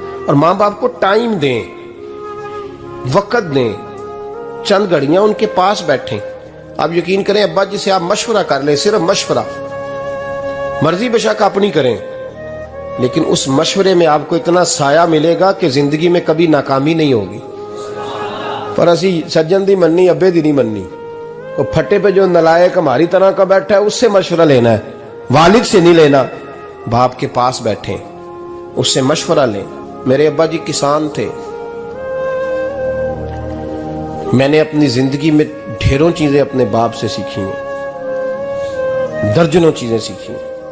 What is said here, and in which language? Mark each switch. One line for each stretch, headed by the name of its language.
Urdu: اور ماں باپ کو ٹائم دیں، وقت دیں، چند گھڑیاں ان کے پاس بیٹھیں. آپ یقین کریں ابا جی سے آپ مشورہ کر لیں، صرف مشورہ، مرضی بشک اپنی کریں، لیکن اس مشورے میں آپ کو اتنا سایہ ملے گا کہ زندگی میں کبھی ناکامی نہیں ہوگی.
Punjabi: پر اسی سجن دی مننی ابے دی نہیں مننی.
Urdu: وہ پھٹے پہ جو نلائق ہماری طرح کا بیٹھا ہے اس سے مشورہ لینا ہے، والد سے نہیں لینا. باپ کے پاس بیٹھیں، اس سے مشورہ لیں. میرے ابا جی کسان تھے. میں نے اپنی زندگی میں ڈھیروں چیزیں اپنے باپ سے سیکھی ہیں، درجنوں چیزیں سیکھی ہیں.